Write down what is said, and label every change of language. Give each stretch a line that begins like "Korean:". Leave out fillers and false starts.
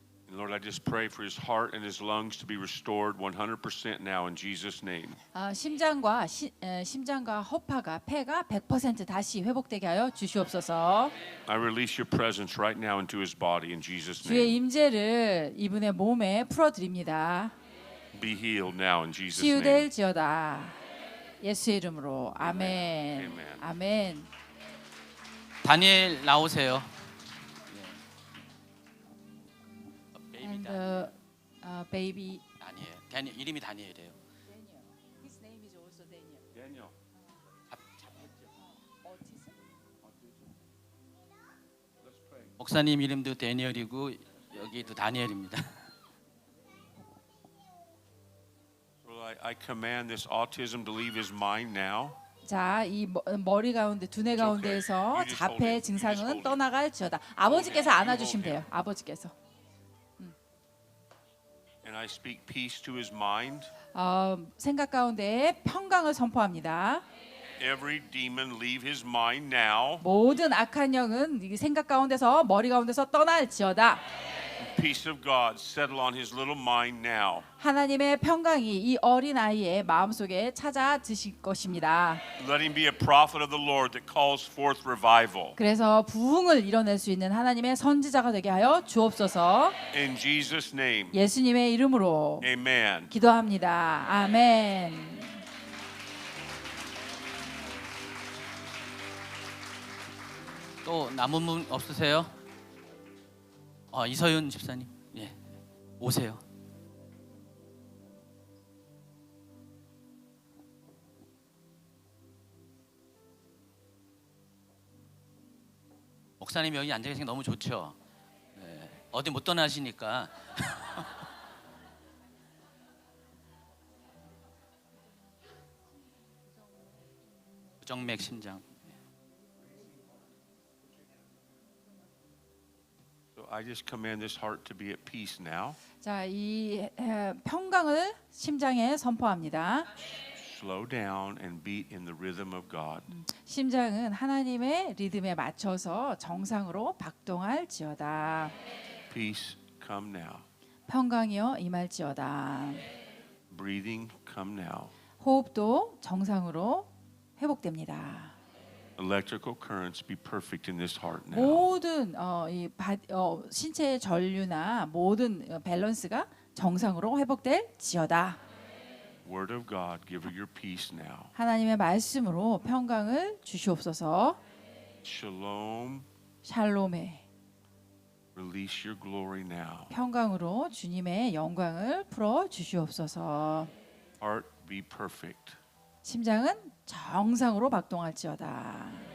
English: And Lord, I just pray for his heart and his lungs to be restored 100% now in Jesus' name.
Korean: 심장과 허파가 폐가 100% 다시 회복되게 하여 주시옵소서.
English: I release your presence right now into his body in Jesus'
Korean: 주의
English: name.
Korean: 임재를 이분의 몸에 풀어 드립니다.
English: Be healed now in Jesus' name.
Korean: 치유될지어다. 예수의 이름으로 아멘.
English: Amen.
Korean: 아멘. 다니엘 나오세요.
English: And baby
Korean: 다니엘 이름이 다니엘이에요.
English: His name is also Daniel. Daniel.
Korean: 목사님 이름도 다니엘이고 여기도 다니엘입니다.
English: Lord, I command this autism to leave his mind now.
Korean: 자, 이 머리 가운데 두뇌 가운데에서
English: You just hold
Korean: 자폐
English: it. You just
Korean: 증상은
English: hold it.
Korean: 떠나갈지어다. 아버지께서
English: You
Korean: 안아주시면
English: hold
Korean: 돼요. 아버지께서.
English: And I speak peace to his mind.
Korean: 생각 가운데 평강을 선포합니다.
English: Every demon leave his mind now.
Korean: 모든 악한 영은 이 생각 가운데서 머리 가운데서 떠날지어다.
English: Peace of God settle on his little mind now.
Korean: 하나님의 평강이 이 어린 아이의 마음속에 찾아 드실 것입니다.
English: Let him be a prophet of the Lord that calls forth revival.
Korean: 그래서 부흥을 이뤄낼 수 있는 하나님의 선지자가 되게 하여 주옵소서.
English: In Jesus' name.
Korean: 예수님의 이름으로
English: Amen.
Korean: 기도합니다. 아멘. 또 남은 분 없으세요? 이서윤 집사님, 예, 오세요. 목사님 여기 앉아 계시는 게 너무 좋죠. 예, 어디 못 떠나시니까. 부정맥 심장.
English: So I just command this heart to be at peace now.
Korean: 자, 이 평강을 심장에 선포합니다.
English: Slow down and beat in the rhythm of God.
Korean: 심장은 하나님의 리듬에 맞춰서 정상으로 박동할지어다.
English: Peace come now.
Korean: 평강이여 임할지어다.
English: Breathing come now.
Korean: 호흡도 정상으로 회복됩니다.
English: Electrical currents be perfect in this heart now.
Korean: 모든 신체의 전류나 모든 밸런스가 정상으로 회복될지어다.
English: Word of God, give her your peace now.
Korean: 하나님의 말씀으로 평강을 주시옵소서.
English: Shalom,
Korean: 샬롬의
English: release your glory now.
Korean: 평강으로 주님의 영광을 풀어 주시옵소서.
English: Heart be perfect.
Korean: 심장은 정상으로 박동할지어다.